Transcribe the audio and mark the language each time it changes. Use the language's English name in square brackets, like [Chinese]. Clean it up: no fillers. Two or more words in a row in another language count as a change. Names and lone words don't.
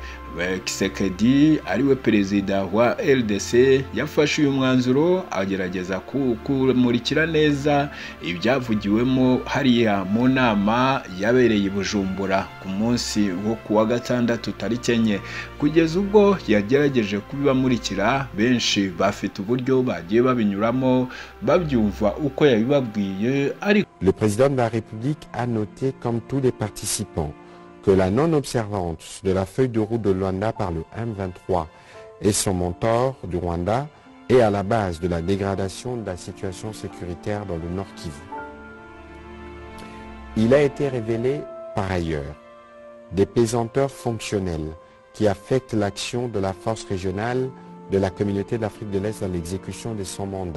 [Kinyarwanda] Kisekedi ariwe perezida wa RDC yafashe uyu mwanzuro agerageza kumurikira neza ibyavugiwemo hariya mu nama yabereye i Bujumbura ku munsi wo kuwa gatandatu tariki enye. Kugeza ubwo yagerageje kubibamurikira, benshi bafite uburyo bagiye babinyuramo babyumva uko yabibabwiye. [French] Le président de la République a noté, comme tous les participants, que la non-observance de la feuille de route de Luanda par le M23 et son mentor du Rwanda est à la base de la dégradation de la situation sécuritaire dans le Nord Kivu. Il a été révélé par ailleurs des pesanteurs fonctionnelles qui affectent l'action de la force régionale de la communauté d'Afrique de l'Est dans l'exécution de son mandat.